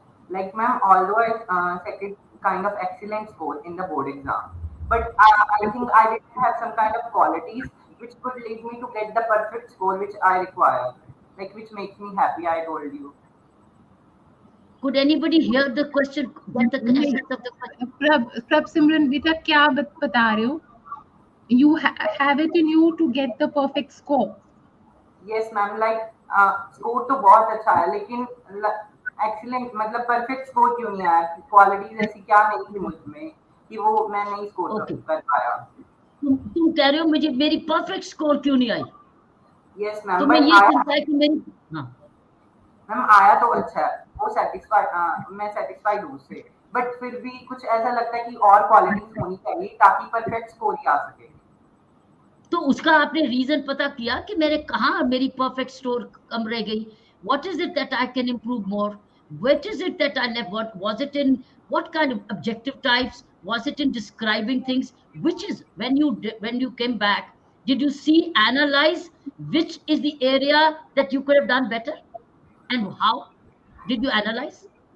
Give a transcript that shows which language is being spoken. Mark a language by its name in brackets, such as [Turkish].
[English] Like, ma'am, although I set it kind of excellent score in the board exam, but I think I didn't have some kind of qualities which could lead me to get the perfect score which I require, like which makes me happy. I told you. Could anybody hear the question? Get the essence of the question? [Hindi] प्रभ सिमरन बेटा क्या बता रहे हो? [English] You have it in you to get the perfect score. Yes, ma'am. [Hindi] Like score तो बहुत अच्छा है, लेकिन excellent मतलब perfect score क्यों नहीं आया? Qualities ऐसी क्या नहीं थी मुझ में कि वो मैं नहीं score कर पाया? तुम कह रहे हो मुझे मेरी परफेक्ट स्कोर क्यों नहीं आई? Yes, ma'am. तो मैं ये सोचता है कि मेरी मैम आया तो अच्छा है, वो मैं सेटिस्फाइड हूँ उससे, बट फिर भी कुछ ऐसा लगता है कि और क्वालिटीज होनी चाहिए ताकि परफेक्ट स्कोर ही आ सके. तो उसका आपने रीजन पता किया कि मेरे कहाँ मेरी परफेक्ट स्कोर कम रह गई? [English] What is it that I can improve more? What is it that I left? What was it in? What kind of objective types? Was it in describing things? Which is when you came back, did you see analyze which is the area that you could have done better, and how did you analyze?